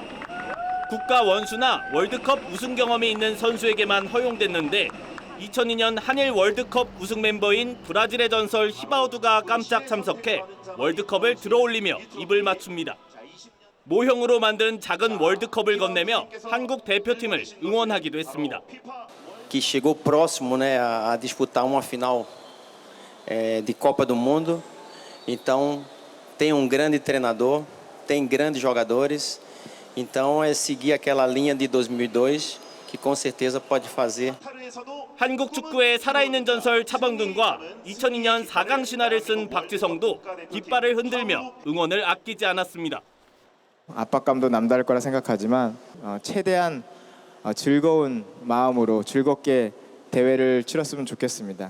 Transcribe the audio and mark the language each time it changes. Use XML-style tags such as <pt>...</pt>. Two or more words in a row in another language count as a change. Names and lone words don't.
<ko>국가 원수나 월드컵 우승 경험이 있는 선수에게만 허용됐는데 2002년 한일 월드컵 우승 멤버인 브라질의 전설 히바우드가 깜짝 참석해 월드컵을 들어올리며 입을 맞춥니다. 모형으로 만든 작은 월드컵을 건네며 한국 대표팀을 응원하기도 했습니다.</ko> <pt>Que chegou próximo, né, a disputar uma final de Copa do Mundo. Então tem grande treinador, tem grandes jogadores. Então é seguir aquela linha de 2002 que com certeza pode fazer.</pt> <ko>한국 축구의 살아있는 전설 차범근과 2002년 4강 신화를 쓴 박지성도 깃발을 흔들며 응원을 아끼지 않았습니다. 압박감도 남다를 거라 생각하지만 최대한 즐거운 마음으로 즐겁게 대회를 치렀으면 좋겠습니다.</ko>